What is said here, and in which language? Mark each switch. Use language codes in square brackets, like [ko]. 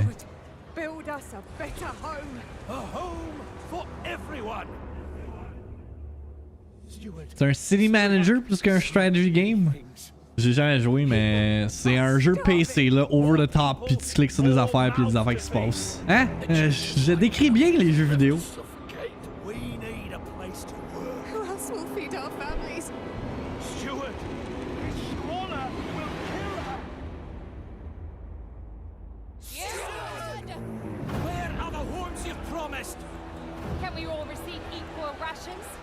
[en] Steward, build us a better home. A home for everyone. [fr] C'est un city manager plus qu'un strategy game. J'ai jamais joué, mais c'est un jeu PC là, over the top, puis tu cliques sur des affaires, puis il y a des affaires qui se passent. Hein? Je décris bien les jeux vidéo. [en] We need a place to work. Who else will feed our families? Steward, this squalor will kill us. Steward! Where are the homes you've promised? Can we all receive equal rations?